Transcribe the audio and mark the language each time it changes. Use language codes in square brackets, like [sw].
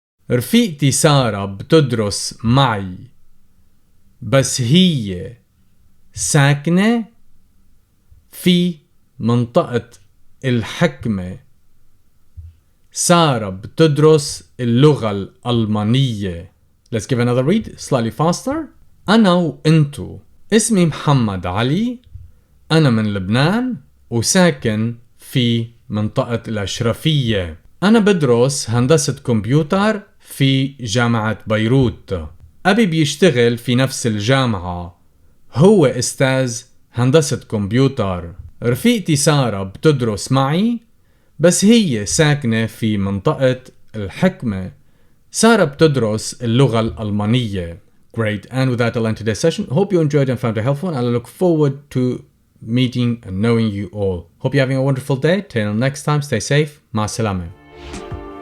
[ar] رفيقتي سارة بتدرس معي بس هي ساكنة في منطقة الحكمة. سارة بتدرس اللغة الألمانية. [en] Let's give another read slightly faster. [ar] أنا وإنتو. اسمي محمد علي. أنا من لبنان وساكن في منطقة الأشرفية. أنا بدرس هندسة كمبيوتر في جامعة بيروت. أبي بيشتغل في نفس الجامعة، هو أستاذ هندسة كمبيوتر. رفيقتي سارة بتدرس معي بس هي ساكنة في منطقة الحكمة. سارة بتدرس اللغة الألمانية. [en] Great, and with that I'll end today's session. Hope you enjoyed and found it helpful, and I look forward to meeting and knowing you all. Hope you're having a wonderful day. Till next time, stay safe. [ar] Ma salama.